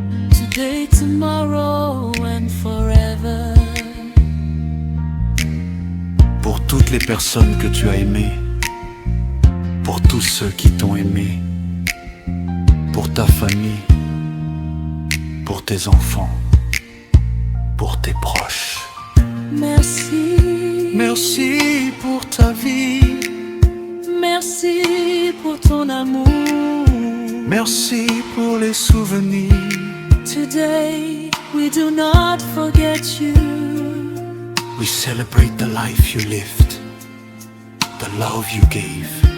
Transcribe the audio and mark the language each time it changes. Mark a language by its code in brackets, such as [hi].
[en] Today, tomorrow and forever. [fr] Pour toutes les personnes que tu as aimées, pour tous ceux qui t'ont aimé, pour ta famille, pour tes enfants, pour tes proches. Merci. Merci pour ta vie. Merci pour ton amour. Merci pour les souvenirs. [en] Today, we do not forget you. We celebrate the life you lived, the love you gave.